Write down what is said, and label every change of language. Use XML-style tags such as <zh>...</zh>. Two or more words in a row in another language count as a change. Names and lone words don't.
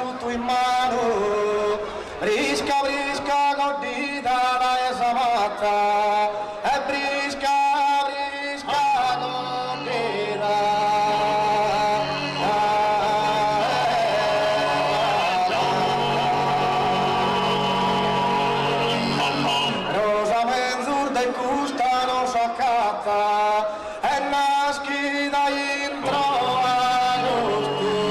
<it>giù in mano,</it> <sc>brisca brisca godita da esa matta, e brisca brisca godita. Rosa menzur de custa non s'accatta, e naschi da intro agosto.</sc>